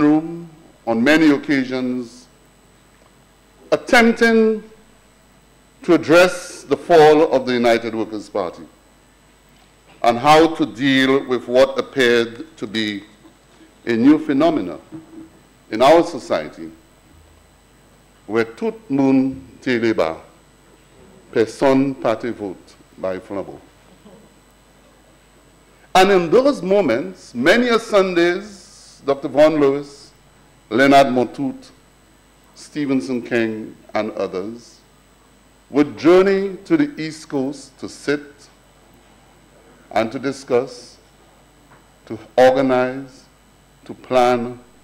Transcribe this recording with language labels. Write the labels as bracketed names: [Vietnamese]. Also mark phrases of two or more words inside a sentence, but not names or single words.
[English] room on many occasions, attempting to address the fall of the United Workers' Party and how to deal with what appeared to be a new phenomenon in our society, where [Saint Lucian Creole French] tout moun te leba, personne pate vote [English] by flambeau. And in those moments, many a Sundays, Dr. Vaughan Lewis, Leonard Motout, Stevenson King, and others would journey to the East Coast to sit and to discuss, to organize, to plan,